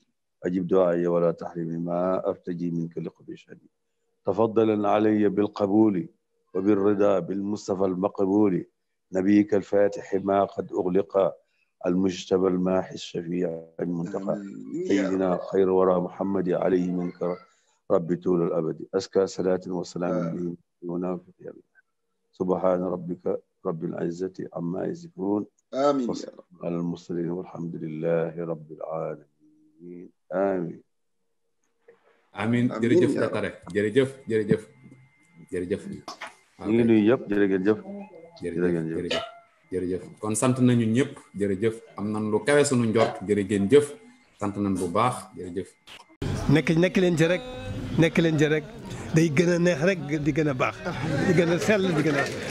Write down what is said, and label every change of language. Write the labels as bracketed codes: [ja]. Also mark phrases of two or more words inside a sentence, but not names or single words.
[ar] أجب دعائي ولا تحرمني ما أرتجي منك لقبح شأني تفضلا علي بالقبول وبالرضا بالمصطفى المقبول نبيك الفاتح ما قد أغلق المجتبى الماحي الشفيع المنتقى سيدنا خير الورى محمد عليه منك ربي طول الأبد أزكى صلاة وسلام به ونافق يا الله سبحان ربك رب العزة عما يصفون آمين على المرسلين والحمد لله رب العالمين آمين [wo] amiin jërëjëf Dakar jërëjëf jërëjëf jërëjëf ñu ngi nuyu ñëpp jërëjëf jërëjëf jërëjëf kon sant nañu ñëpp jërëjëf am nañ lu kawe sunu njort jërëjëf sant nañ bu baax jërëjëf nekk leen ci rek nekk leen ci rek day gën a neex rek di gën a baax di gën a sell di gën a